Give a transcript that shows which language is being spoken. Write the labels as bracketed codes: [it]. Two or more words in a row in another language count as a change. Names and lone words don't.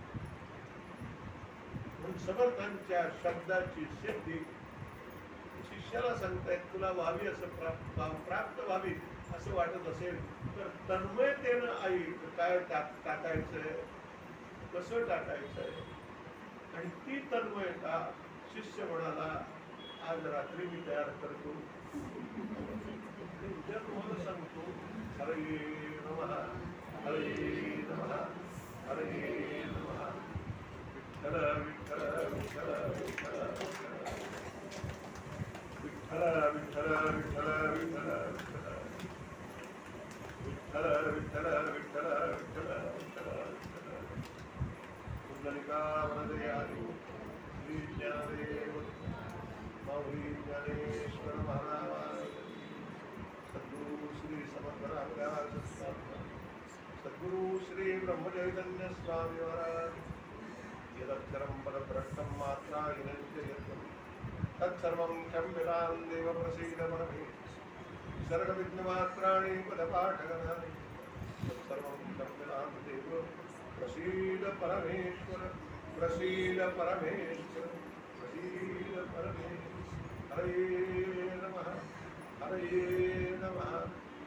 [mr] समर्थांच्या शब्दाची सिद्धी शिष्याला सांगतायत तुला व्हावी असं प्राप्त व्हावी असं वाटत असेल तर तन्मयतेनं आई काय टाकायचंय, कसं टाकायचंय, आणि ती तन्मयता शिष्य म्हणाला आज रात्री मी तयार करतो, उद्या तुम्हाला सांगतो. [sa] हरे नमः, हरे नमः, हरे नमः. [mr] विठ्ठल विठ्ठल विठ्ठल विठ्ठल विठ्ठल विठ्ठल विठ्ठल विठ्ठल विठ्ठल विठ्ठल विठ्ठल विठ्ठल विठ्ठल. कुंडलिका वरदयारी श्री ज्ञानदेव माऊली ज्ञानेश्वर महाराज, सद्गुरु श्री समर्थ रामदास स्वामी, सद्गुरु श्री ब्रह्मचैतन्य स्वामी महाराज. [sa] यदक्षरं परब्रह्मं मात्रा विनश्यते तत्सर्वं क्षम्यतां देव प्रसीद परमेश्वर. सर्वविघ्नमात्राणि पदपाठगणानि तत्सर्वं क्षम्यतां देव प्रसीद परमेश्वर, प्रसीद परमेश्वर, प्रसीद परमेश्वर. हरे नमः, हरे नमः.